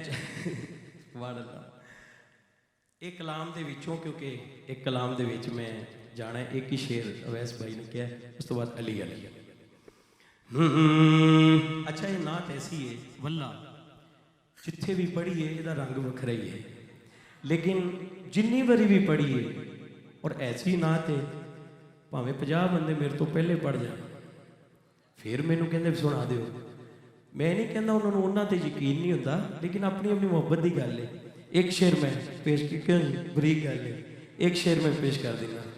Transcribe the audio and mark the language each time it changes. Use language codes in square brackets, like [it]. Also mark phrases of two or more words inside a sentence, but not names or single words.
[pa] ایک کلام دے وچوں کیونکہ ایک کلام دے وچ میں جانا ہے ایک ہی شعر اویس بھائی نے کیا ہے اس تو بعد علی [ur] اچھا یہ نعت ایسی ہے [pa] واللہ جتھے بھی پڑھی ہے یہ رنگ وکھرا ہی ہے لیکن جنی باری بھی پڑھی ہے اور ایسی نعت ہے پاویں 50 بندے میرے تو پہلے پڑھ جان پھر مینوں کہندے سنا دیو میں نہیں کہندا [ur] انہوں نے انہاں تے یقین نہیں ہوتا [pa] لیکن اپنی اپنی محبت دی گل ہے ایک شعر میں پیش کیوں بریک گل ہے ایک شعر میں پیش کر دینا